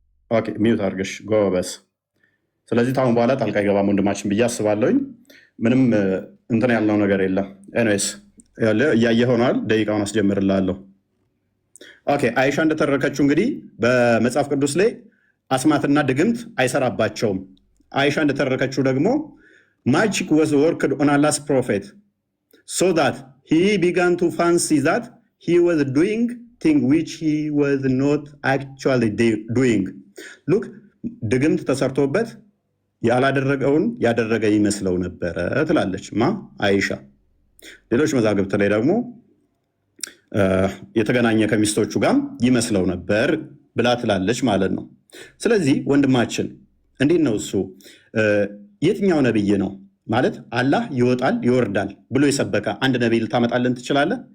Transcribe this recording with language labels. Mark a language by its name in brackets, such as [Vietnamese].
[Amharic] ኦኬ ሚዩት አድርገሽ ጎበዝ። ስለዚህ ታሁን በኋላ ጣልቃ አይገባም ወንድማችን ብዬ አስባለሁኝ። ምንም እንትን ያልነው ነገር የለም። ኤኒዌይስ እያየህ ሆኗል። ደቂቃውን አስጀምርልሃለሁ። ኦኬ አይሻ እንደተረከችው እንግዲህ በመጽሐፍ ቅዱስ ላይ አስማትና ድግምት አይሰራባቸውም። አይሻ እንደተረከችው ደግሞ [English] magic was worked on Allah's prophet so that he began to fancy that he was doing things which he was not actually doing. [Amharic] Look, ድግምት ተሰርቶበት ያላደረገውን ያደረገ ይመስለው ነበረ ትላለች ማ አይሻ። ሌሎች መዛግብት ላይ ደግሞ የተገናኘ ከሚስቶቹ ጋር ይመስለው ነበር ብላ ትላለች ማለት ነው። ስለዚህ ወንድማችን እንዴት ነው እሱ የትኛው ነብይ ነው ማለት አላህ ይወጣል ይወርዳል ብሎ የሰበከ አንድ ነብይ ልታመጣልን ትችላለህ?